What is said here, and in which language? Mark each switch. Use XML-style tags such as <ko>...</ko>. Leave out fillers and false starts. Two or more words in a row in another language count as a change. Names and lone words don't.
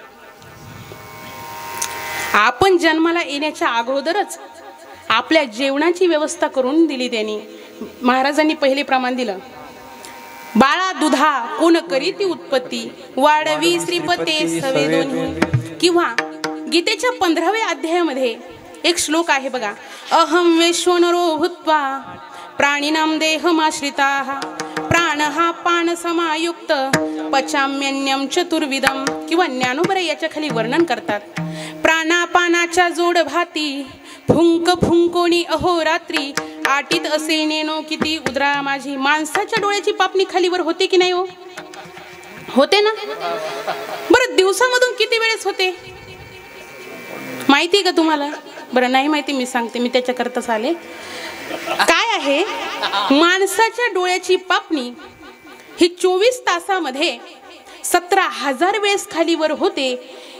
<mr>आपण जन्माला येण्याच्या अगोदरच आपल्या जेवणाची व्यवस्था करून दिली त्यांनी. महाराजांनी पहिले प्रमाण दिलं, बाळा दुधा कोण करीती उत्पत्ती वाढवी श्रीपते सवे दोन्ही. किंवा गीतेच्या 15व्या अध्यायामध्ये एक श्लोक आहे बघा,</mr> <sa>अहम वैश्वनरो भूत्वा प्राणिनाम देहमाश्रिताः प्राणहा पान समायुक्त पचाम्यन्यम चतुर्विधम.</sa> <mr>किंवा ज्ञानोबराय याच्या खाली वर्णन करतात, प्राणापानाच्या जोड भाती फुंक फुंकोणी अहोरात्री आटीत असे नेनो किती उदरा माझी. माणसाच्या डोळ्याची पापणी खालीवर होते की नाही हो? होते ना? बरं दिवसामधून किती वेळेस होते माहिती का तुम्हाला? बरं नाही माहिती, मी सांगते, मी त्याच्याकरताच आले. काय आहे, माणसाच्या डोळ्याची पापणी ही 24 तासामध्ये 17,000 वेळेस खालीवर होते.</mr>